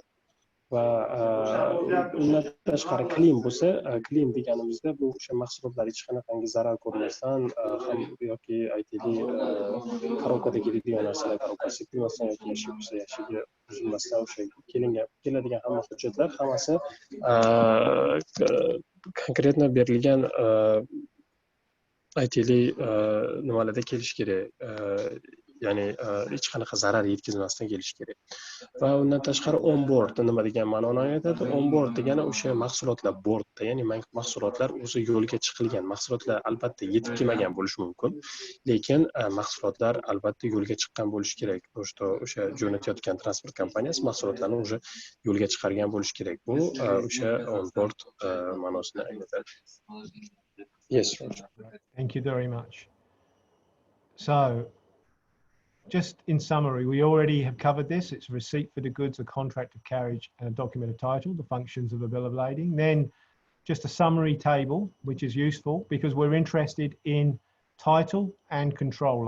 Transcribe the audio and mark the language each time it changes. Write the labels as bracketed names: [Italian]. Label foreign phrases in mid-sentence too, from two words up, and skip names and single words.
[Uzbek] Va undan tashqari clean bo'lsa, clean deganimizda bu o'sha mahsulotlar hech qanaqangi zarar ko'rmasdan ham yoki aytaylik korobkada keladigan narsalar korobkasi kirmasdan yoki yashik bo'lsa yashigi buzilmasdan o'sha keladigan hamma hujjatlar hammasi konkretno berilgan aytaylik nimalarda kelishi kerak, ya'ni hech qanaqa zarar yetkazmasdan kelishi kerak. Va undan tashqari [English] on board [Uzbek] nima degan ma'noni anglatadi? [English] On board [Uzbek] degani o'sha mahsulotlar bortda, ya'ni mahsulotlar o'zi yo'lga chiqilgan. Mahsulotlar albatta yetib kelmagan bo'lishi mumkin, lekin mahsulotlar albatta yo'lga chiqqan bo'lishi kerak. O'sha jo'natayotgan transport kompaniyasi mahsulotlarni o'sha yo'lga chiqargan bo'lishi kerak. Bu o'sha [English] on board [Uzbek] ma'nosini anglatadi. [English] Yes, Roger. Thank you very much. So just in summary, we already have covered this. It's a receipt for the goods, a contract of carriage, and a document of title, the functions of a bill of lading. Then just a summary table, which is useful because we're interested in title and control.